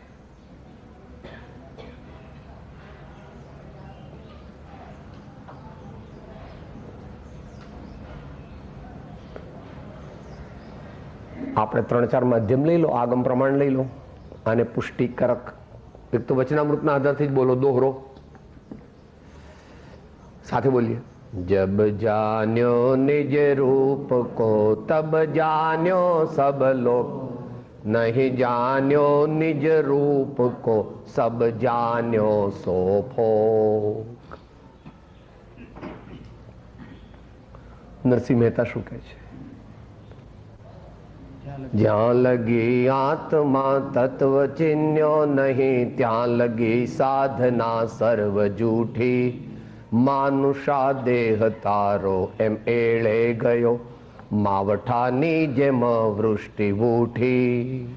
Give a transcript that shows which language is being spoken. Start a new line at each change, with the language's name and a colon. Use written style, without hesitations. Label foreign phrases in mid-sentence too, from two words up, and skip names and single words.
Gujarati: આપણે 3-4 માધ્યમ લઈ લો, આગમ પ્રમાણ લઈ લો અને પુષ્ટિકરક. એક તો વચનામૃતના આધારથી જ બોલો, દોહરો સાથે બોલીએ.
Hindi: जब जान्यो निज रूप को तब जान्यो सब लोग, नहीं जान्यो निज रूप को सब जान्यो सो भोग.
Gujarati: નરસિંહ મહેતા શું કહે છે? જ્યાં લગી આત્મા તત્વ ચિન્યો નહીં, ત્યાં લગી સાધના સર્વ જૂઠી. માનુષા દેહ તારો એમ એળે ગયો, માવઠાની જેમ વૃષ્ટિ ઉઠી.